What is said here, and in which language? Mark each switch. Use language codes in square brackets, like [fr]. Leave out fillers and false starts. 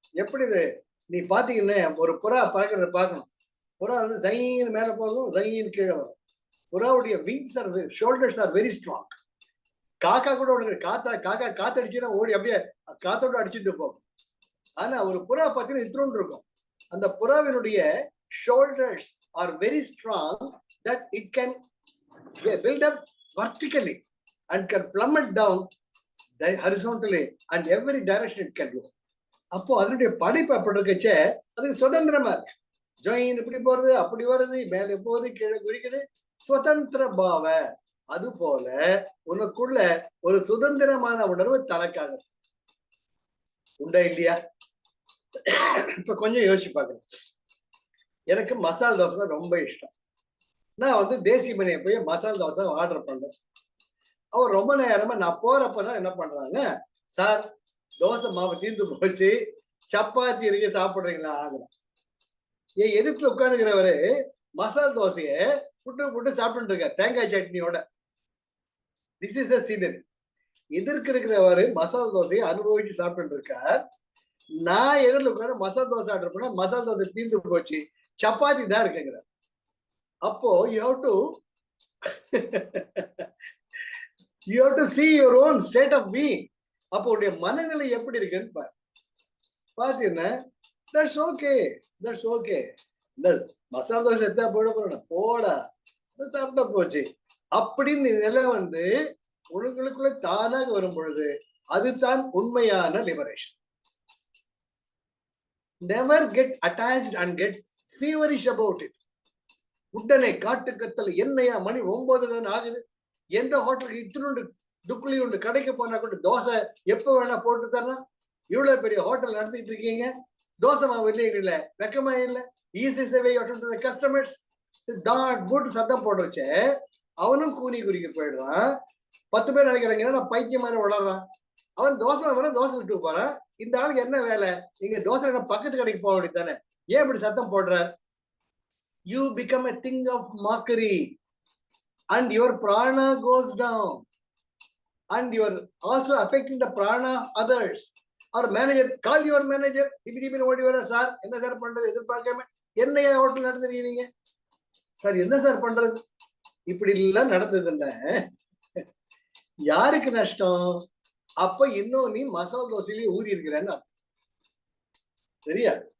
[ta] எப்படி நீ பாத்தீங்கன்னா ஒரு புறா பறக்கிறத பார்க்கணும். புறா ஜைன்னு மேல போகும், ஜைன்னு கீழே வரும். புறாவுடைய [en] Wings are, shoulders are very strong. [ta] காக்கா கூட காக்கா காத்தடிச்சுன்னா ஓடி அப்படியே காத்தோட அடிச்சுட்டு போகும். ஆனா ஒரு புறா பார்த்தீங்கன்னா இத்தினோண்டு இருக்கும். அந்த புறாவினுடைய [en] shoulders are very strong that it can build up vertically and can plummet down horizontally and every direction it can go. [ta] அப்போ அதனுடைய படைப்பு அப்படி இருக்கச்சே அதுக்கு சுதந்திரமா இருக்கு. ஜாயின் இப்படி போறது, அப்படி வருது, மேலே போகுது, கீழே குறிக்குது, சுதந்திர பாவ. அது போல உனக்குள்ள ஒரு சுதந்திரமான உணர்வு தனக்காக உண்டா இல்லையா? இப்ப கொஞ்சம் யோசிச்சு பார்க்கணும். எனக்கு மசால் தோசை தான் ரொம்ப இஷ்டம். நான் தேசி மணியை போய் மசால் தோசை ஆர்டர் பண்றேன். அவர் ரொம்ப நேரமா நான் போறப்பதான் என்ன பண்றாங்க, சார் தோசை மாவு தீர்ந்து போச்சு, சப்பாத்தி இருக்கு சாப்பிடுறீங்களா ஆகலாம். என் எதிர்த்து உட்காந்துக்கிறவரு மசால் தோசைய புட்டு சாப்பிட்டு இருக்க தேங்காய் சட்னியோட. [en] This is a scenery. [ta] எதிர்க்கு இருக்கிறவரு மசால் தோசையை அனுபவிச்சு சாப்பிட்டு இருக்கார். நான் எதிரில் உட்காந்து மசால் தோசை ஆர்டர் பண்ண, மசால் தோசை தீர்ந்து போச்சு, சப்பாத்தி தான் இருக்குங்கிற. [en] அப்போ you have to see your own state of being. [ta] அப்போ உடைய மனநிலை எப்படி இருக்குன்னு பாத்தீங்கன்னா [en] that's okay. [ta] இந்த மசாலா தோசை எத்தா போடா சாப்பிட்டா போச்சு அப்படின்னு நிலை உங்களுக்குள்ள தானாக வரும் பொழுது அதுதான் உண்மையான liberation. [en] never get attached and get feverish about it. [ta] உடனே காட்டு கத்தல் என்னையா மணி 9 தானே ஆகுது, எந்த ஹோட்டலுக்கு இத்தினோண்டு துக்குளி உண்டு கடைக்கு போனா கூட தோசை எப்ப வேணா போட்டு தரணும். இவ்வளவு பெரிய ஹோட்டல் நடத்திட்டு இருக்கீங்க, தோசை மாவு இல்லைங்கள வெக்கமா இல்லை. [en] Easy சேவை to the customers. [ta] டாட் போட்டு சத்தம் போடுறச்சே அவனும் கூனி குறிக்க போயிடுறான். 10 பேர் நினைக்கிறாங்க நான் பைத்தியம் மாதிரி வளர்றான். அவன் தோசை வர தோசை விட்டு போறான். இந்த ஆளுக்கு என்ன வேலை? நீங்க தோசை பக்கத்து கடைக்கு போக வேண்டியதானே, ஏன் இப்படி சத்தம் போடுற? [en] You become a thing of mockery and your prana goes down and you are also affecting the prana others. Our manager, call your manager. [ta] இப்படி ஓடி வர, சார் என்ன சார் பண்றது, எதிர்பார்க்காம என்னையா ஹோட்டல் நடந்துருக்கீங்க சார், என்ன சார் பண்றது? இப்படி எல்லாம் நடந்ததுன்னா யாருக்கு நஷ்டம்? அப்ப இன்னும் நீ மசாலா தோசையிலேயே ஊதி இருக்கிறன்னு சரியா?